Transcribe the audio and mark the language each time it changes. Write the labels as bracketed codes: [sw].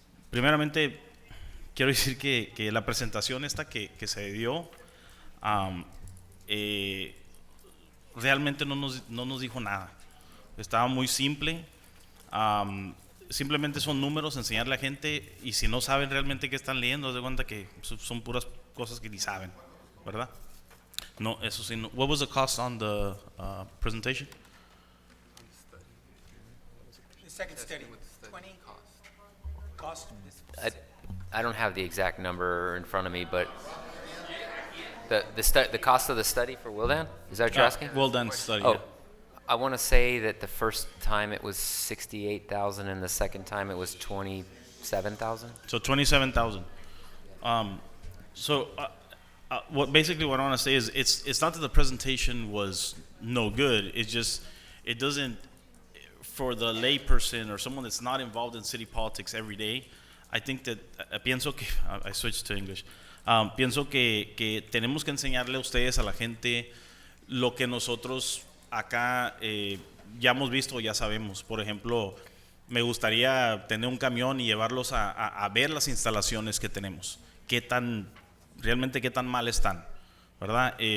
[es] Primeramente, quiero decir que la presentación esta que se dio realmente no nos dijo nada. Estaba muy simple. Simplemente son números, enseñarle a la gente, y si no saben realmente qué están leyendo, haz de cuenta que son puras cosas que ni saben, ¿verdad? No, eso sí. No. [en] What was the cost on the presentation? The second study, 20 cost. I don't have the exact number in front of me, but the cost of the study for Wildan, is that what you're asking? Wildan's study. Oh, Yeah. I want to say that the first time it was 68,000 and the second time it was 27,000. So 27,000. What I want to say is it's not that the presentation was no good. It's just it doesn't, for the layperson or someone that's not involved in city politics every day. I think that [es] pienso que [en] I switched to English. [es] Pienso que tenemos que enseñarle a ustedes, a la gente, lo que nosotros acá ya hemos visto, ya sabemos. Por ejemplo, me gustaría tener un camión y llevarlos a ver las instalaciones que tenemos, realmente qué tan mal están, ¿verdad?